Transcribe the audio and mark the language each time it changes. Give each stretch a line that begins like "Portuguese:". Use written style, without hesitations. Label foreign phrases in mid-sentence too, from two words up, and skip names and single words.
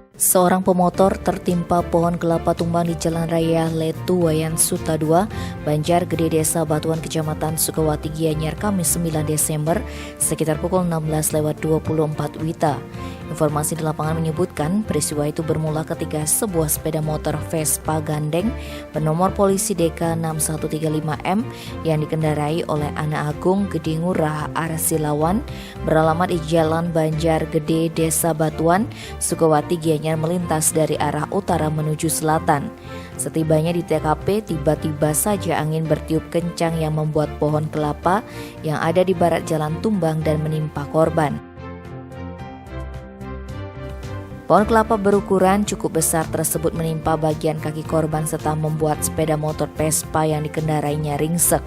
Indonesian: Seorang pemotor tertimpa pohon kelapa tumbang di Jalan Raya Letu Wayan Suta 2, Banjar Gede, Desa Batuan, Kecamatan Sukawati, Gianyar, Kamis 9 Desember, sekitar pukul 16.24 WITA. Informasi di lapangan menyebutkan peristiwa itu bermula ketika sebuah sepeda motor Vespa gandeng bernomor polisi DK 6135M yang dikendarai oleh Ana Agung Gede Ngurah Arsilawan beralamat di Jalan Banjar Gede, Desa Batuan, Sukawati, Gianyar melintas dari arah utara menuju selatan. Setibanya di TKP, tiba-tiba saja angin bertiup kencang yang membuat pohon kelapa yang ada di barat jalan tumbang dan menimpa korban. Pohon kelapa berukuran cukup besar tersebut menimpa bagian kaki korban serta membuat sepeda motor Vespa yang dikendarainya ringsek.